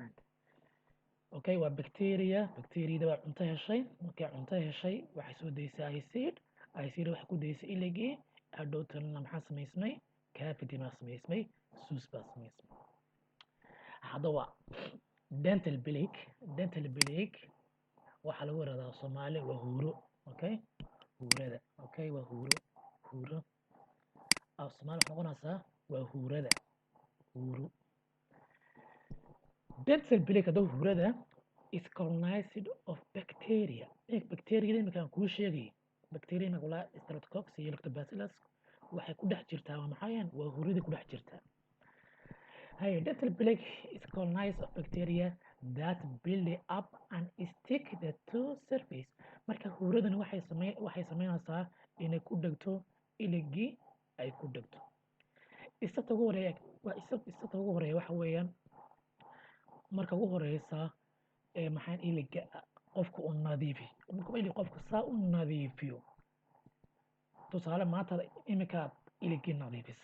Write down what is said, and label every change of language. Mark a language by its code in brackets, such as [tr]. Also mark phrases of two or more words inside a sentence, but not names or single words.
[so] cuntooyinka macmacaanka okay waa bacteria bacteriada waa cunto heshay markay cunto heshay waxay soo daysay acid acid waxay ku daysay iligii hadhowtana maxaa samaysmay cavity baa samaysmay suus baa samaysmay haddaba [en] dental plaque [so] waxaa lagu yiraahdaa Soomaali waa huuro okay huurada okay waa huuro af Soomaali waxa noqonaysaa waa huurada huuro [en] dental plaque [so] hadaba huurada [en] is colonized of bacteria bacteria [so] iminkaan kuu sheegay bacteria iminka walaa streptococcus iyo lactobacillus waxay ku dhex jirtaa waa maxayaan waa huuradii ku dhex jirtaa [en] Hey, dental plaque is colonized of bacteria that build up and stick the two surface. [so] Marka huuradani waxay sameynaysaa inay ku dhegto iligii ay ku dhegto. Isata ugu horeeya waxa weeyaan marka ugu horeysa maxaan iliga qofka u nadiifi. Marka ilig qofka saa u nadiifiyo. Tusaale maanta imika iligii nadiifisay.